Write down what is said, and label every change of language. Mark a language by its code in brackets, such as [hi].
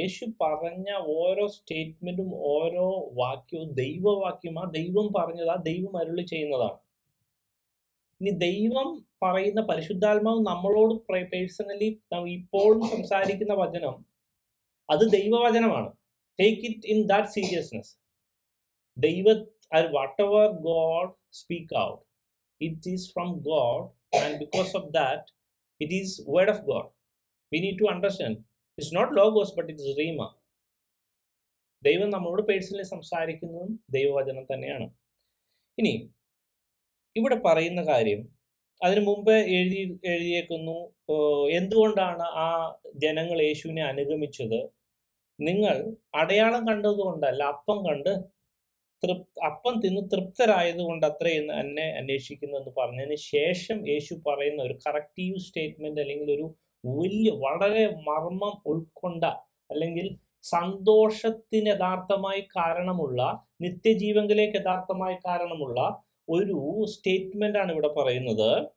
[ml] യേശു പറഞ്ഞ ഓരോ സ്റ്റേറ്റ്മെൻറ്റും ഓരോ വാക്യവും ദൈവവാക്യം, ആ ദൈവം പറഞ്ഞത് ആ ദൈവം അരുളി ചെയ്യുന്നതാണ്. ഇനി ദൈവം പറയുന്ന പരിശുദ്ധാത്മാവ് നമ്മളോട് പേഴ്സണലി ഇപ്പോഴും സംസാരിക്കുന്ന വചനം അത് ദൈവവചനമാണ്. [en] Take it in that seriousness. whatever God speak out, it is from God, and because of that it is word of God. We need to understand, it's not logos but it is rhema. [ml] ദൈവം നമ്മളോട് personally സംസാരിക്കുന്നതും ദൈവവചനം തന്നെയാണ്. ഇനി ഇവിടെ പറയുന്ന കാര്യം, അതിനു മുമ്പ് എഴുതിയേക്കുന്നു, എന്തുകൊണ്ടാണ് ആ ജനങ്ങൾ യേശുവിനെ അനുഗമിച്ചത്? നിങ്ങൾ അടയാളം കണ്ടതുകൊണ്ടല്ല, അപ്പം തിന്ന് തൃപ്തരായതുകൊണ്ട് അത്രയെന്ന് എന്നെ അന്വേഷിക്കുന്നു എന്ന് പറഞ്ഞതിന് ശേഷം യേശു പറയുന്ന ഒരു കറക്റ്റീവ് സ്റ്റേറ്റ്മെന്റ്, അല്ലെങ്കിൽ ഒരു വളരെ മർമ്മം ഉൾക്കൊണ്ട, അല്ലെങ്കിൽ സന്തോഷത്തിന് യഥാർത്ഥമായി കാരണമുള്ള, നിത്യജീവങ്കിലേക്ക് യഥാർത്ഥമായി കാരണമുള്ള ഒരു സ്റ്റേറ്റ്മെന്റ് ആണ് ഇവിടെ പറയുന്നത്.